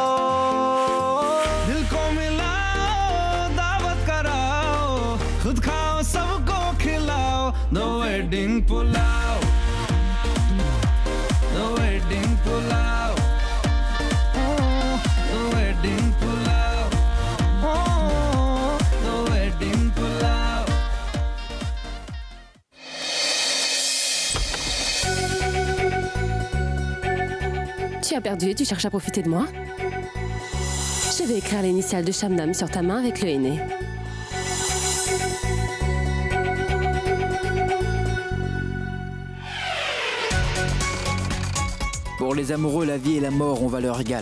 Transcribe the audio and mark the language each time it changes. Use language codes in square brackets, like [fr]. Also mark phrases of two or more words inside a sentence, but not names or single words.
[hi] दिल को मिलाओ दावत कराओ खुद खाओ सबको खिलाओ द वेडिंग पुलाव द वेडिंग पुलाव द वेडिंग पुलाव द वेडिंग पुलाव [fr] Tu as perdu et tu cherches à profiter de moi? Je vais écrire l'initiale de Shabnam sur ta main avec le henné. Pour les amoureux, la vie et la mort ont valeur égale.